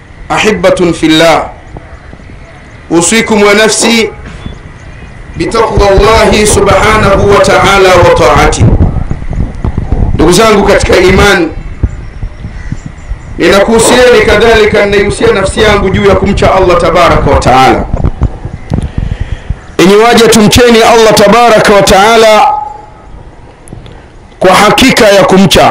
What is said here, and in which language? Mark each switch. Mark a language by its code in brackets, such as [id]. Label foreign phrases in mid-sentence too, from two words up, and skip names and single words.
[ar] أحبة في الله، أوصيكم ونفسي بتقوى الله سبحانه وتعالى وطاعته. [sw] ndugu zangu katika imani, ninakuhusieni kadhalika ninahusia nafsi yangu juu ya kumcha Allah [ar] تبارك وتعالى. [sw] Enyi waja, tumcheni Allah [ar] تبارك وتعالى [sw] kwa hakika ya kumcha.